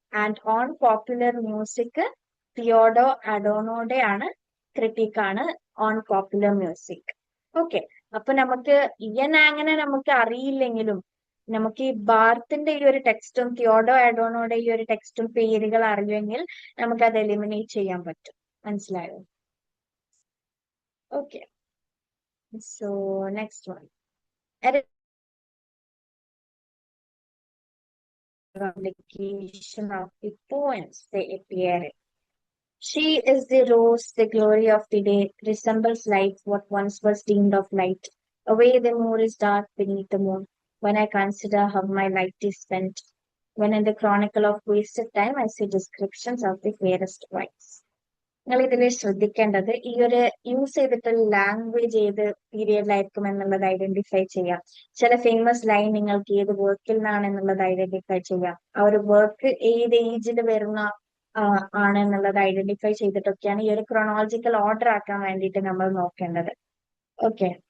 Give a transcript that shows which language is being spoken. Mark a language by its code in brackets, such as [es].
[ml] And on popular music തിയോഡോ അഡോണോയുടെ ആണ്, critic ആണ് on popular music. Okay. അപ്പൊ നമുക്ക് ഇയൻ ആങ്ങിനെ നമുക്ക് അറിയില്ലെങ്കിലും നമുക്ക് ഈ ബാർത്തിന്റെ ഈ ഒരു ടെക്സ്റ്റും തിയോഡോ അഡോണോയുടെ ഈ ഒരു ടെക്സ്റ്റും പേരുകൾ അറിയുമെങ്കിൽ നമുക്ക് അത് എലിമിനേറ്റ് ചെയ്യാൻ പറ്റും. മനസ്സിലായോ? Okay. [en] So next one, publication of the poems they appear in. She is the rose, the glory of the day, resembles light, what once was deemed of light. Away the moor is dark beneath the moon, when I consider how my light is spent. When in the chronicle of wasted time, I see descriptions of the fairest wives. [ml] നിങ്ങൾ ഇതിൽ ശ്രദ്ധിക്കേണ്ടത് ഈ ഒരു use ചെയ്തിട്ടുള്ള language ഏത് പീരിയഡിലായിരിക്കും എന്നുള്ളത് identify ചെയ്യാം. ചില ഫേമസ് ലൈൻ നിങ്ങൾക്ക് ഏത് വർക്കിൽ നിന്നാണ് എന്നുള്ളത് ഐഡന്റിഫൈ ചെയ്യാം. ആ ഒരു വർക്ക് ഏത് ഏജിൽ വരുന്ന ആണ് എന്നുള്ളത് ഐഡന്റിഫൈ ചെയ്തിട്ടൊക്കെയാണ് ഈ ഒരു ക്രോണോളജിക്കൽ ഓർഡർ ആക്കാൻ വേണ്ടിയിട്ട് നമ്മൾ നോക്കേണ്ടത്. ഓക്കെ.